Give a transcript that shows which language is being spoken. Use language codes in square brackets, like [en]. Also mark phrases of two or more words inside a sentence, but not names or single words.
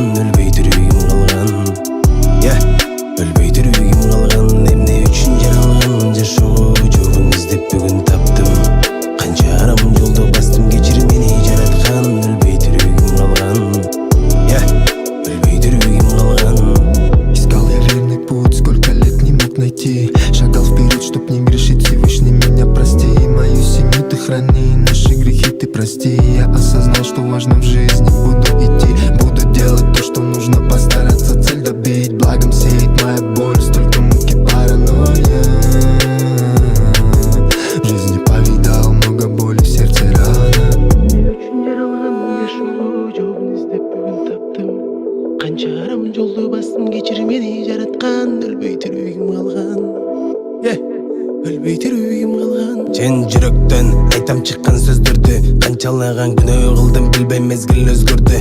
[ky] Өлбөй жүрөгүм калган. Өлбөй жүрөгүм калган. Эмне үчүн жаралган жашоо жообун издеп бүгүн таптым. Канча арам жолду бастым, кечир мени жараткан. Өлбөй жүрөгүм калган. Өлбөй жүрөгүм калган. [ru] Искал я верный путь, сколько лет не мог найти. Шагал вперед, чтоб не грешить, Всевышний меня прости. Мою семью ты храни, наши грехи ты прости. Я осознал, что важно в жизни, буду идти. Буду делать то, что нужно, постараться цель добить. Благом сеет моя боль, столько муки, паранойя. В жизни повидал много боли, в сердце рана. [ky] Üçün жаралган жашоо жообун издеп бүгүн таптым. Канча арам жолду бастым, кечир мени жараткан. Өлбөй жүрөгүм калган. Өлбөй жүрөгүм калган. Чын жүрөктөн айтам чыккан сөздөрдү. Канчалаган күнөө кылдым, билбейм мезгил өзгөрдү.